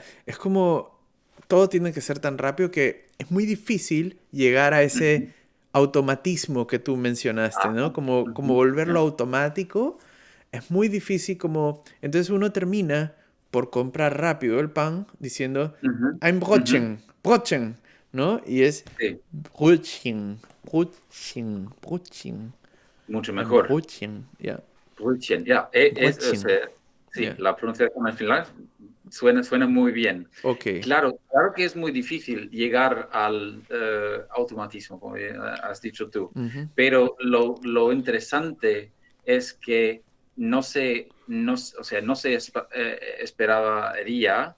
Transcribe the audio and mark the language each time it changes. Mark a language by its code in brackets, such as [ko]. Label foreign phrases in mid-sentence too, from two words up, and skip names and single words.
[es] Es como, todo tiene que ser tan rápido que es muy difícil llegar a ese Ujú. automatismo que tú mencionaste, Ajá, ¿no? Como ujú, volverlo ya, automático. Es muy difícil como... Entonces uno termina por comprar rápido el pan diciendo, ujú, ein ujú. Brötchen, Brötchen, ¿no? Y es Sí, Brötchen, Brötchen, Brötchen, mucho ein mejor. Brötchen, ya, Brötchen, ya, o Brötchen, sea, sí, ya, la pronunciación al final suena muy bien. ok. Claro, claro que es muy difícil llegar al automatismo, como has dicho tú, Ujú, pero lo interesante es que o sea, no se esperaría